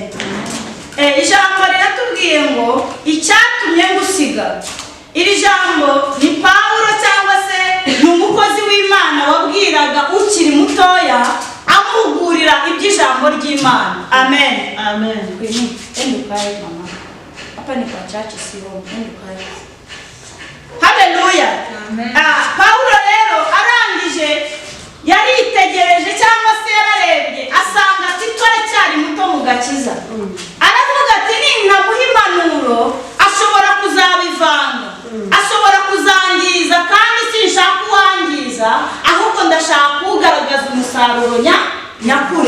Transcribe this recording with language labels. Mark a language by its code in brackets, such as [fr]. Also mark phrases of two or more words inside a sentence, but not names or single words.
[rw] Ijambo riratubwiye ngo icyatumye ngusiga. Iri jambo ni Pawulo cyangwa se ni umukozi w'Imana wabwiraga ukiri mutoya amugurira iby'ijambo ry'Imana. Amen. Amen. [sw] Endukaye mama. Hapa ni kwa church sio. [rw] Endukaye. Haleluya. Amen. Pawulo rero arangije yaritegereje cyangwa se yararebye asanga Tito aracyari muto mu gakiza. Aravuga ati nintamuha impanuro ashobora kuzabivanga, ashobora kuzangiza, kandi sinshaka uwangiza, ahubwo ndashaka kugaragaza umusaruro nyakuri.